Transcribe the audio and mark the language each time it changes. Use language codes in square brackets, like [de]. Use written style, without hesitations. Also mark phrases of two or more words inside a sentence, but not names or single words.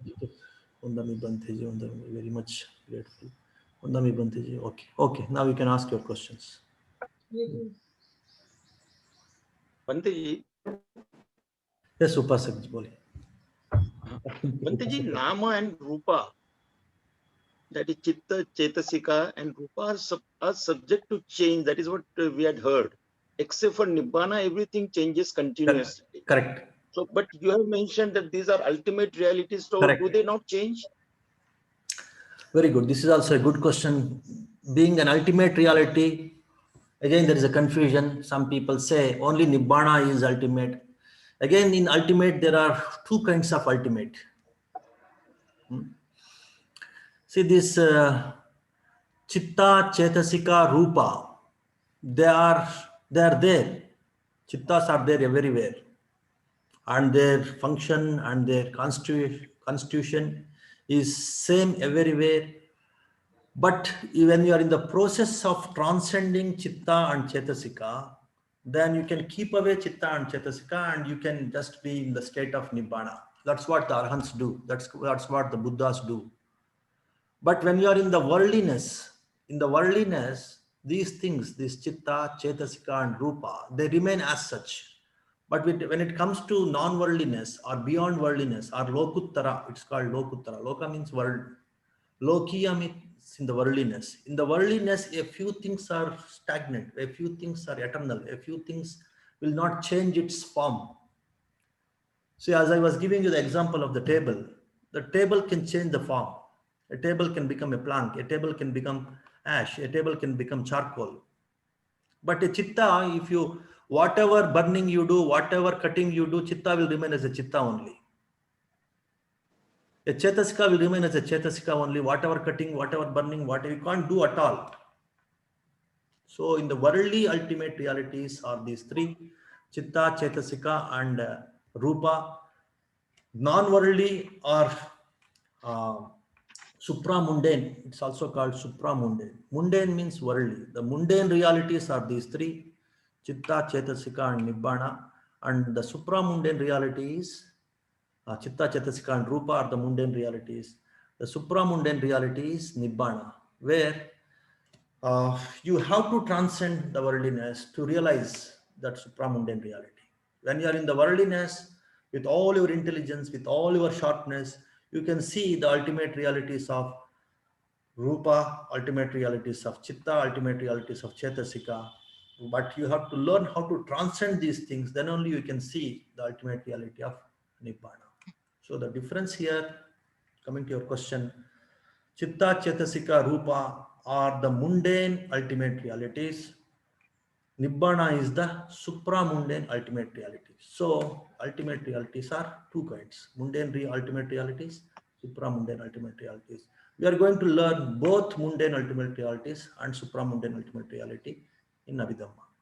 [pi] Undami Bhanteji, Undami, [en] very much grateful. [pi] Undami Bhanteji. [en] Okay. Okay. Now you can ask your questions. Bhanteji. Yes, Upasakji, boli. Bhanteji, Nama and Rupa, that is chitta, chetasika, and Rupa are subject to change. That is what we had heard. Except for Nibbana, everything changes continuously. Correct. So, but you have mentioned that these are ultimate realities. So, Correct. do they not change? Very good. This is also a good question. Being an ultimate reality, again, there is a confusion. Some people say only Nibbana is ultimate. Again, in ultimate, there are two kinds of ultimate. See this chitta, chetasika, rupa. They are there. Chittas are there everywhere, and their function and their constitution is same everywhere. But when you are in the process of transcending chitta and chetasika, then you can keep away chitta and chetasika and you can just be in the state of nibbana. That's what the arhants do. That's what the Buddhas do. But when you are in the worldliness, these things, this chitta, chetasika, and rupa, they remain as such. But when it comes to non-worldliness or beyond worldliness or lokuttara, it's called lokuttara. Loka means world. Lokiya means in the worldliness. In the worldliness, a few things are stagnant, a few things are eternal, a few things will not change its form. See, as I was giving you the example of the table can change the form. A table can become a plank, a table can become ash, a table can become charcoal. But a chitta, if you, whatever burning you do, whatever cutting you do, chitta will remain as a chitta only. A chetasika will remain as a chetasika only, whatever cutting, whatever burning, whatever you can't do at all. So in the worldly ultimate realities are these three, chitta, chetasika, and rupa. Non-worldly or supramundane, it's also called supramundane. Mundane means worldly. The mundane realities are these three, chitta, chetasika, and nibbana. And the supramundane reality is chitta, chetasika, and rupa are the mundane realities. The supramundane reality is nibbana, where you have to transcend the worldliness to realize that supramundane reality. When you are in the worldliness, with all your intelligence, with all your sharpness, you can see the ultimate realities of rupa, ultimate realities of chitta, ultimate realities of chetasika. But you have to learn how to transcend these things, then only you can see the ultimate reality of nibbana. So the difference here, coming to your question, chitta, chetasika, rupa are the mundane ultimate realities. Nibbana is the supramundane ultimate reality. So ultimate realities are two kinds: mundane ultimate realities, supramundane ultimate realities. We are going to learn both mundane ultimate realities and supramundane ultimate reality in Abhidhamma.